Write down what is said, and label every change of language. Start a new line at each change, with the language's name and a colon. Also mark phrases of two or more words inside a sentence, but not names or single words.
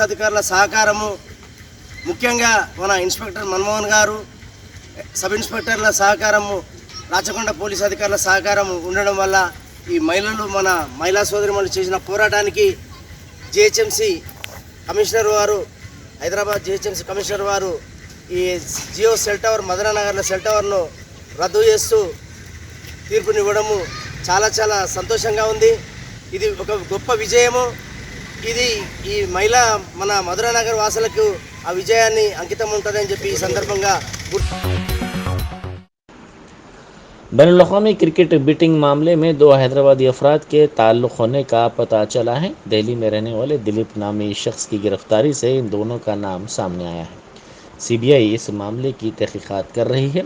Telugu: అధికారుల సహకారము, ముఖ్యంగా మన ఇన్స్పెక్టర్ మన్మోహన్ గారు,
English: sub inspectors
Telugu: సహకారము, రాచకొండ పోలీస్ అధికారుల సహకారం ఉండడం వల్ల ఈ మహిళలు, మన మహిళా సోదరిమణులు చేసిన పోరాటానికి జిహెచ్ఎంసి కమిషనర్ వారు, హైదరాబాద్ జిహెచ్ఎంసి కమిషనర్ వారు ఈ జియో
English: cell tower
Telugu: మధురా నగర్లో సెల్ టవర్ను రద్దు చేస్తూ తీర్పునివ్వడము చాలా చాలా సంతోషంగా ఉంది. ఇది ఒక గొప్ప విజయము. ఇది ఈ మహిళా మన మధురా నగర్ వాసులకు ఆ విజయాన్ని అంకితం ఉంటుందని చెప్పి ఈ సందర్భంగా
Urdu: بین الاقوامی
English: cricket betting
Urdu: معاملے میں 2 حیدرآبادی افراد کے تعلق ہونے کا پتہ چلا ہے۔ دہلی میں رہنے والے دلیپ نامی شخص کی گرفتاری سے ان دونوں کا نام سامنے آیا ہے۔ سی بی آئی اس معاملے کی تحقیقات کر رہی ہے۔